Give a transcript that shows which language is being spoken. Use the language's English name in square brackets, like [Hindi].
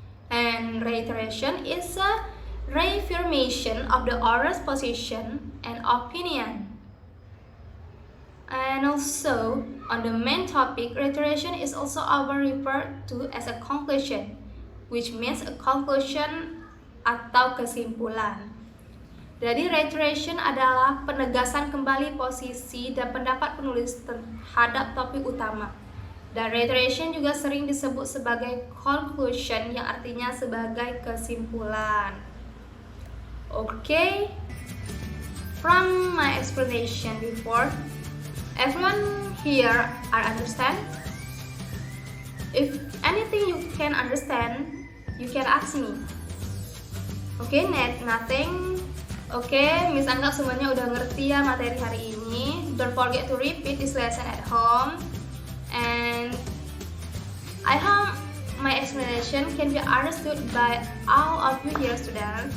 [English] And reiteration is a reaffirmation of the author's position and opinion. And also, on the main topic, reiteration is also often referred to as a conclusion, which means a conclusion [Indonesian] atau kesimpulan. Jadi reiteration adalah penegasan kembali posisi dan pendapat penulis terhadap topik utama. Dan reiteration juga sering disebut sebagai conclusion yang artinya sebagai kesimpulan. [English] Okay, from my explanation before, everyone here are understand? If anything you can understand, you can ask me. Okay, nothing. [Indonesian] Okay, Miss anggap semuanya udah ngerti ya materi hari ini. [English] Don't forget to repeat this lesson at home. And I hope my explanation can be understood by all of you here students.